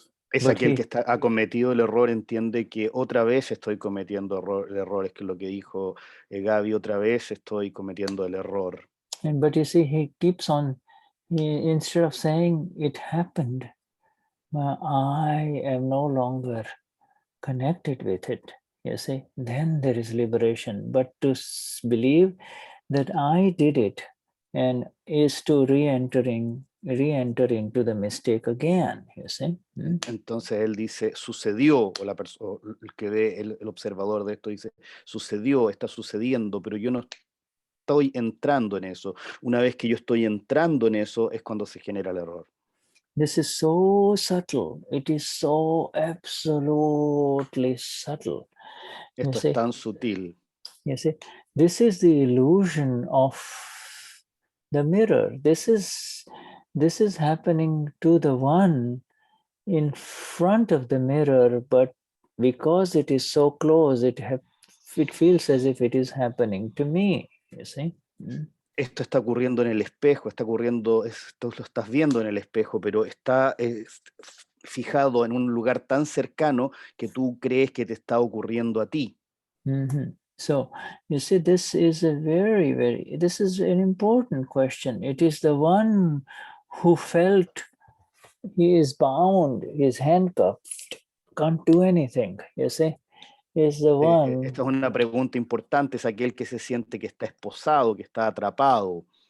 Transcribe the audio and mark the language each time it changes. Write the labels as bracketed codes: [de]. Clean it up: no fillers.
[es] Es aquel que ha cometido el error, entiende que otra vez estoy cometiendo errores, que es lo que dijo Gaby, otra vez estoy cometiendo el error. [en] But you see, he keeps on, instead of saying it happened, I am no longer connected with it, you see, then there is liberation. But to believe that I did it and is to re-enter into the mistake again, you see. [es] Entonces él dice, sucedió, o el que ve el observador de esto dice, sucedió, está sucediendo, pero yo no estoy entrando en eso. Una vez que yo estoy entrando en eso, es cuando se genera el error. [en] This is so subtle. It is so absolutely subtle. [es] Esto es tan sutil. [en] You see, this is the illusion of the mirror. This is happening to the one in front of the mirror, but because it is so close, it feels as if it is happening to me, you see. [es] Esto está ocurriendo en el espejo, esto lo estás viendo en el espejo, pero está fijado en un lugar tan cercano que tú crees que te está ocurriendo a ti. [en] So, you see, this is this is an important question. It is the one who felt he is bound, he is handcuffed, can't do anything, you see. Is the one. [es] Esta es una pregunta importante, es aquel que se siente que está esposado, que está atrapado.